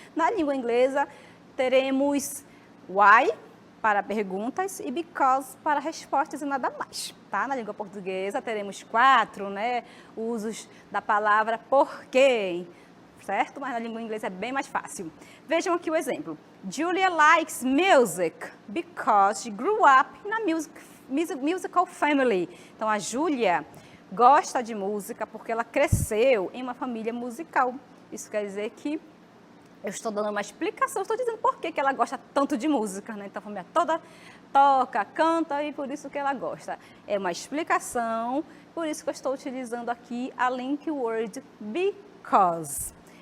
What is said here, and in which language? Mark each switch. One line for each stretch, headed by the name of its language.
Portuguese: Na língua inglesa, teremos why para perguntas e because para respostas e nada mais, tá? Na língua portuguesa, teremos 4, né, usos da palavra porquê, certo? Mas na língua inglesa é bem mais fácil. Vejam aqui o exemplo.
English: Julia likes music because she grew up in a musical family.
Portuguese: Então, a Júlia gosta de música porque ela cresceu em uma família musical. Isso quer dizer que eu estou dando uma explicação, estou dizendo por que ela gosta tanto de música, né? Então, a família toda toca, canta e por isso que ela gosta. É uma explicação, por isso que eu estou utilizando aqui a link word because.